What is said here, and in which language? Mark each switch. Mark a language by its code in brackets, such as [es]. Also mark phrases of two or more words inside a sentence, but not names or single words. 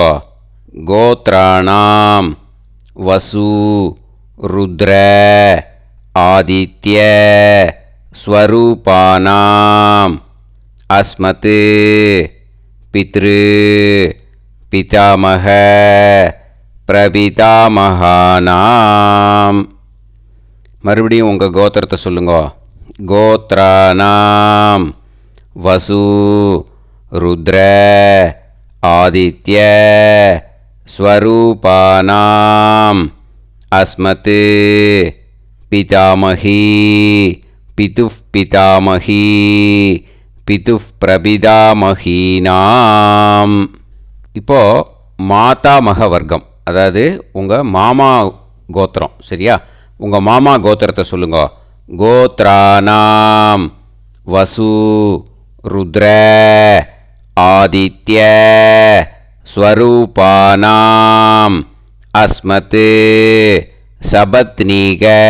[sa] गोत्राणां वसु रुद्र आदित्य स्वरूपाणाम् अस्मत् पितृ पितामह प्रपितामहानाम्. [ta] மறுபடியும் உங்கள் கோத்திரத்தை சொல்லுங்க. [sa] गोत्राणां वसु रुद्र आदित्य स्वरूपाणाम् अस्मत् पितामही पितुः पितामही पितुः प्रपितामहीनाम्. [ta] இப்போது மாதாமக வர்க்கம், அதாவது உங்கள் மாமா கோத்திரம். சரியா? உங்கள் மாமா கோத்திரத்தை சொல்லுங்க. [sa] गोत्राणां वसु रुद्र आदित्य स्वरूपाणाम् अस्मत् सपत्नीक